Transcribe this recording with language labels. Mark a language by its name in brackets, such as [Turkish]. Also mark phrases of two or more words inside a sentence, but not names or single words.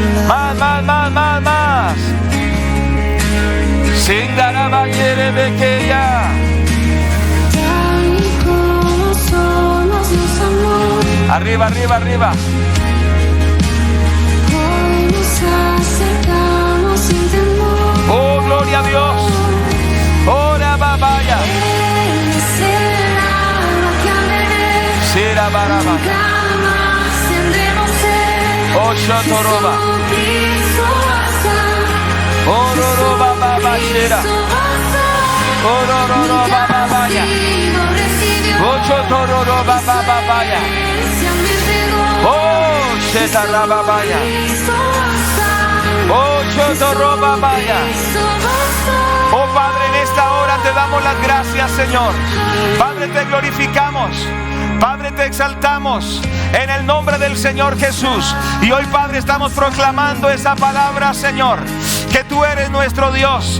[Spanish] Más. Singarabayerebekeya. Arriba. Oh, gloria a Dios. Ora babaya. Sira baraba. Oh, shotoroba. Ororoba babashira. Ororoba babaya. Oh, shotoroba babaya. Oh, shetarababaya. Oh, shotoroba. Oh, Padre, en esta hora te damos las gracias, Señor. Padre, te glorificamos. Padre, te exaltamos en el nombre del Señor Jesús. Y hoy, Padre, estamos proclamando esa palabra, Señor, que tú eres nuestro Dios.